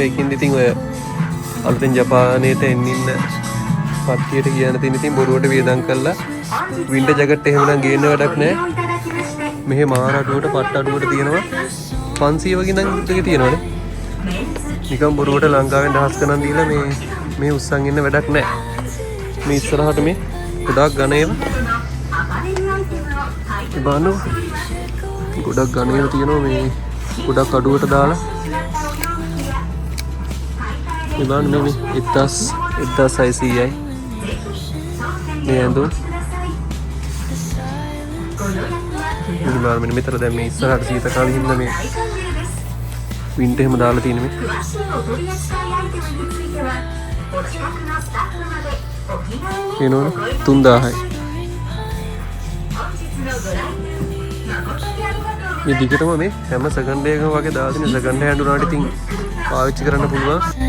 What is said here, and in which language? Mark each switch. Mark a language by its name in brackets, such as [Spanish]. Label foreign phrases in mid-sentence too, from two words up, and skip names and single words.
[Sinhala] ඒකින්ද ඉතින් ඔය අලුතෙන් ජපානයේට එන්න පත්තියට කියන තියෙන ඉතින් බොරුවට වියදම් කරලා [English] winter jacket [Sinhala] එහෙම නම් ගේන්න වැඩක් නැහැ. මෙහෙ මාර අඩුවට පට්ට අඩුවට තියෙනවා 500 වගේ නම් දෙක තියෙනවානේ. නිකන් බොරුවට ලංකාවෙන් දහස් ගණන් දීලා මේ උස්සන් ඉන්න වැඩක් නැහැ. මේ ඉස්සරහට මේ ගොඩක් ඝන ඒවා [Japanese] アパレルアイテムを買い [Sinhala] ඒ බලන්න ගොඩක් ඝන ඒවා තියෙනවා මේ ගොඩක් අඩුවට දාලා [Japanese] 失ったお洋服や買い替え [Sinhala] මේ බලන්න මේ 1600යි මේ ඇඳුම් [Japanese] くださいご予約は [Sinhala] මේ බලන්න මෙන්න මෙතන දැන් මේ ඉස්සරහට සීත කාලේ හින්දා මේ [Japanese] 大歓迎です [Sinhala] වින්ටර් එහෙම දාලා තියෙන මේ [Japanese] 詳しいお取り扱いアイテムについてはお近くのスタッフまでお気軽に [Sinhala] වෙනවනේ 3000යි [Japanese] 本日のご来店誠にありがとうございます [Sinhala] මේ දිගටම මේ හැම සෙකන්ඩ් එකකම වගේ දාලා තියෙන [English] second hand [Sinhala] උනාට ඉතින් පාවිච්චි කරන්න පුළුවන්